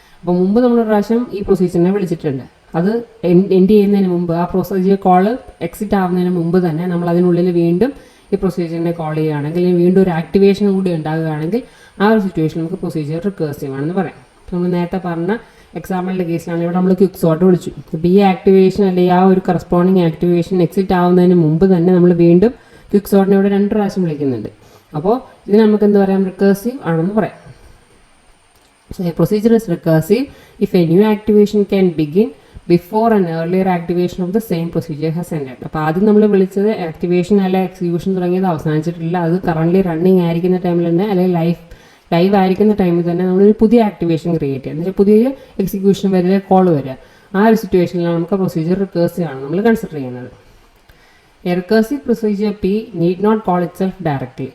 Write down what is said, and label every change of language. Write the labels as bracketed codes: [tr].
[ml] അപ്പോൾ മുമ്പ് നമ്മൾ പ്രാവശ്യം ഈ പ്രൊസീജിയറിനെ വിളിച്ചിട്ടുണ്ട്, അത് എൻഡ് ചെയ്യുന്നതിന് മുമ്പ് ആ പ്രൊസീജിയർ കോള് എക്സിറ്റ് ആവുന്നതിന് മുമ്പ് തന്നെ നമ്മൾ അതിനുള്ളിൽ വീണ്ടും ഈ പ്രൊസീജിയറിനെ കോൾ ചെയ്യുകയാണെങ്കിൽ വീണ്ടും ഒരു ആക്ടിവേഷൻ കൂടി ഉണ്ടാകുകയാണെങ്കിൽ ആ ഒരു സിറ്റുവേഷൻ നമുക്ക് പ്രൊസീജിയർ റിക്കേഴ്സീവ് ആണെന്ന് പറയാം. നമ്മൾ നേരത്തെ പറഞ്ഞ എക്സാമ്പിളിൻ്റെ കേസിലാണ് ഇവിടെ നമ്മൾ ക്വിക്ക് സോർട്ട് വിളിച്ചു. അപ്പോൾ ഈ ആക്ടിവേഷൻ അല്ലെങ്കിൽ ആ ഒരു കറസ്പോണ്ടിങ് ആക്ടിവേഷൻ എക്സിറ്റ് ആവുന്നതിന് മുമ്പ് തന്നെ നമ്മൾ വീണ്ടും ക്വിക്ക് സോർട്ടിനെ ഇവിടെ 2 പ്രാവശ്യം വിളിക്കുന്നുണ്ട്. അപ്പോൾ ഇത് നമുക്ക് എന്ത് പറയാം, റിക്കേഴ്സീവ് ആണെന്ന് പറയാം. [en] So a procedure is recursive if a new activation can begin before an earlier activation of the same procedure has ended. [ml] അപ്പോൾ ആദ്യം നമ്മൾ വിളിച്ചത് ആക്ടിവേഷൻ അല്ലെങ്കിൽ എക്സിക്യൂഷൻ തുടങ്ങിയത് അവസാനിച്ചിട്ടില്ല, അത് കറൻ്റ്ലി റണ്ണിങ് ആയിരിക്കുന്ന ടൈമിൽ തന്നെ അല്ലെങ്കിൽ ലൈവ് ആയിരിക്കുന്ന ടൈമിൽ തന്നെ നമ്മളൊരു പുതിയ ആക്ടിവേഷൻ ക്രിയേറ്റ് ചെയ്യുക, എന്നുവെച്ചാൽ പുതിയ എക്സിക്യൂഷൻ വരെ കോൾ വരിക. ആ ഒരു സിറ്റുവേഷനിലാണ് നമുക്ക് പ്രൊസീജിയർ റിക്കേഴ്സീവ് ആണ് നമ്മൾ കൺസിഡർ ചെയ്യുന്നത്. [en] A recursive procedure P need not call itself directly.